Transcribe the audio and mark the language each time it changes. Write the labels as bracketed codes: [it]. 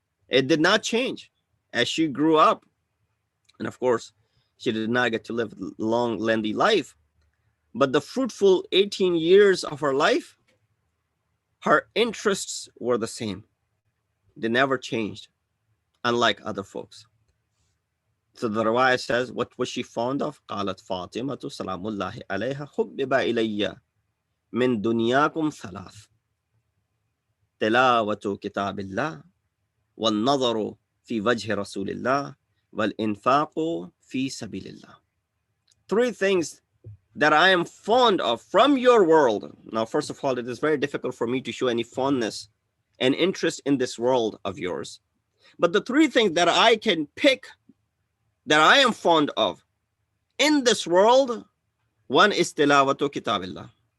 [en] It did not change as she grew up. And of course, she did not get to live a long, lengthy life. But the fruitful 18 years of her life, her interests were the same. They never changed, unlike other folks. So the riwayah says, what was she fond of? [ar] قالت فاطمة سلام الله عليها حبب إلي من دنياكم ثلاث تلاوة كتاب الله والنظر في وجه رسول الله والإنفاق في سبيل الله. [en] Three things that I am fond of from your world. Now, first of all, it is very difficult for me to show any fondness and interest in this world of yours. But the three things that I can pick that I am fond of in this world, one is [ar] tilawatu kitabillah.